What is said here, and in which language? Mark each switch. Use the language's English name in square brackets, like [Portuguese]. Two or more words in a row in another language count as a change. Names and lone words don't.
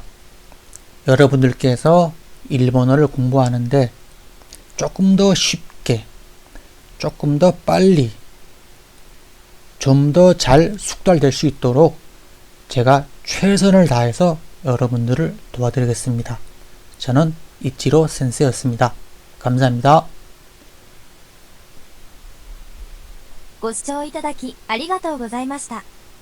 [Korean] 여러분들께서 일본어를 공부하는데 조금 더 쉽게, 조금 더 빨리, 좀 더 잘 숙달될 수 있도록 제가 최선을 다해서 여러분들을 도와드리겠습니다. 저는 이치로 센세였습니다. 감사합니다. [Japanese] ご視聴いただきありがとうございました。